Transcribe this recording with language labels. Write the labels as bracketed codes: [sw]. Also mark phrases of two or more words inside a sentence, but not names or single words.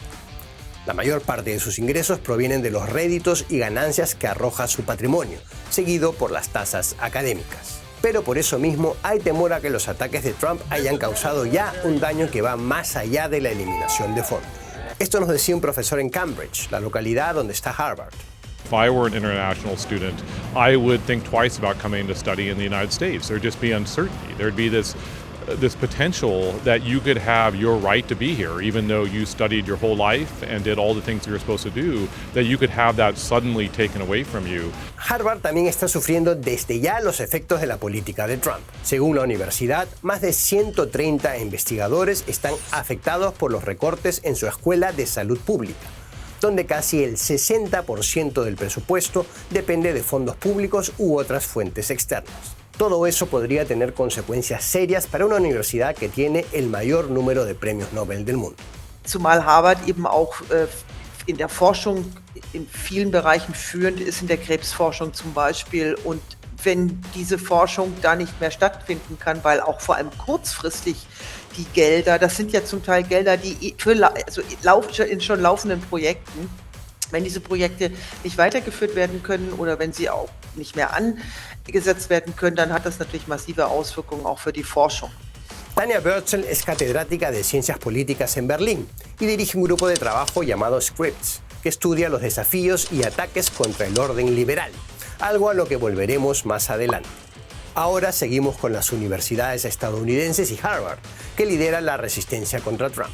[es] La mayor parte de sus ingresos provienen de los réditos y ganancias que arroja su patrimonio, seguido por las tasas académicas. Pero por eso mismo hay temor a que los ataques de Trump hayan causado ya un daño que va más allá de la eliminación de fondos. Esto nos decía un profesor en Cambridge, la localidad donde está Harvard. [en] If I were an international student, I would think twice about coming to study in the United States. There'd just be uncertainty. There'd be this potential that you could have your right to be here, even though you studied your whole life and did all the things you were supposed to do, that you could have that suddenly taken away from you. [es] Harvard también está sufriendo desde ya los efectos de la política de Trump. Según la universidad, más de 130 investigadores están afectados por los recortes en su escuela de salud pública, donde casi el 60% del presupuesto depende de fondos públicos u otras fuentes externas. Todo eso podría tener consecuencias serias para una universidad que tiene el mayor número de premios Nobel del mundo. [de] Zumal Harvard eben auch in der Forschung in vielen Bereichen führend ist, in der Krebsforschung zum Beispiel. Und wenn diese Forschung da nicht mehr stattfinden kann, weil auch vor allem kurzfristig die Gelder, das sind ja zum Teil Gelder, die in schon laufenden Projekten, wenn diese Projekte nicht weitergeführt werden können oder wenn sie auch nicht mehr angesetzt werden können, dann hat das natürlich massive Auswirkungen auch für die Forschung. [es] Tania Börzel es catedrática de Ciencias Políticas en Berlín y dirige un grupo de trabajo llamado Scripps, que estudia los desafíos y ataques contra el orden liberal, algo a lo que volveremos más adelante. Ahora seguimos con las universidades estadounidenses y Harvard, que lideran la resistencia contra Trump.